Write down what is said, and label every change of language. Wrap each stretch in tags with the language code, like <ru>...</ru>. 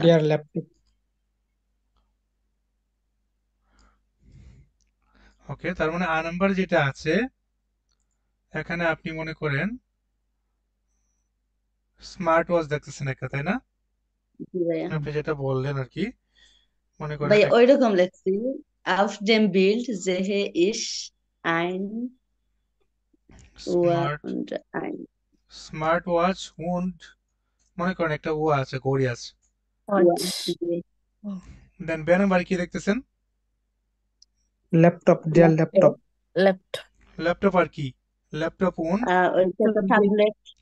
<bn>Deer laptop, ওকে, তার মানে আ number যেটা আছে এখানে আপনি মনে করেন স্মার্ট ওয়াচ দেখতেছেন একটা, তাই না? জি ভাইয়া। আপনি যেটা বললেন আর কি, মনে করেন ভাইয়া ওই রকম লেখছি,</bn> <de>auf dem Bild sehe ich ein Uhr</de> <bn>smart</bn> <de>und ein</de> <bn>smart watch wound, মনে করেন একটা ও আছে, ঘড়ি আছে।</bn> <de>Uhr.</de> <bn>ওয়াচ। জি, দেন বে নাম্বার কি দেখতেছেন? Laptop, deer laptop, laptop. Laptop আর কি? ল্যাপটপ উন্ড ওইটা তো ট্যাবলেট।</bn>